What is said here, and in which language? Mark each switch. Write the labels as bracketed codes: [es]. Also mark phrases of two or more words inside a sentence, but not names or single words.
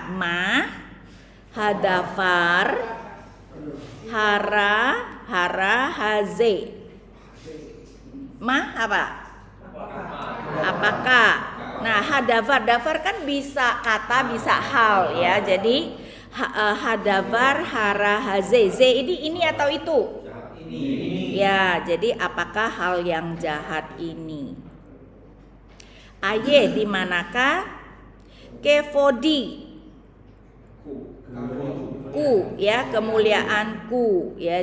[he] מה הדבר הרע הזה. [id] Ma apa? Apakah? Nah, hadafar kan bisa kata, bisa hal ya. Jadi [he] הדבר הרע הזה. [id] Z ini atau itu? Ini. Ya, jadi apakah hal yang jahat ini? Aye di manakah? Kefodi. Ku ya, kemuliaanku ya.